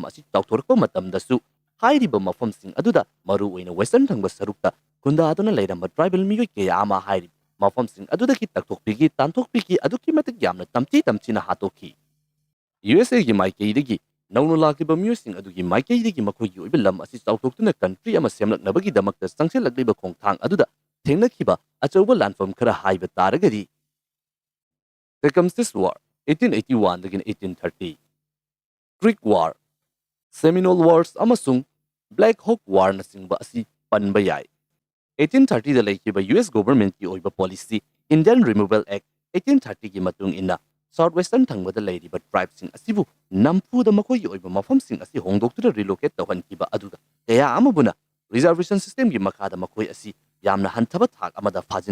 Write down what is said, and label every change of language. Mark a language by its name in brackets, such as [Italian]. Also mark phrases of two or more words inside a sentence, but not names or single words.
[Manipuri] asi chawthorakpa matamdasu hairiba mafamsing aduda maru oina western thangba sarukta khundaduna leiramba [English] tribal miyoi [Manipuri] kya ama hairi mafamsing aduda ki takthokpigi tanthokpigi aduki matik yamna tamchina hatokhi USA gi maikei naunu lakiba miyosing adugi maikei makoigi oiba lam asi chawthoktuna country ama semlaknabagi damakta sangselakliba khongthang aduda thengnakiba achauba lanfam khara haiba taragadi Tecumseh's War 1881 dagin 1830 Creek War Seminole Wars amasung Black Hawk War na singba asi panba yai 1830 da laikiba [English] US government [Manipuri] ki oiba policy Indian Removal Act 1830 gi matung ina Southwestern thangbada leiriba tribesing asibu nampuda makoigi oiba mafamsing asi hongdoktura relocate tawhankiba aduga kaya amabuna [English] reservation system [Manipuri] gi makada makoi asi yamna hanthaba thak amada phajin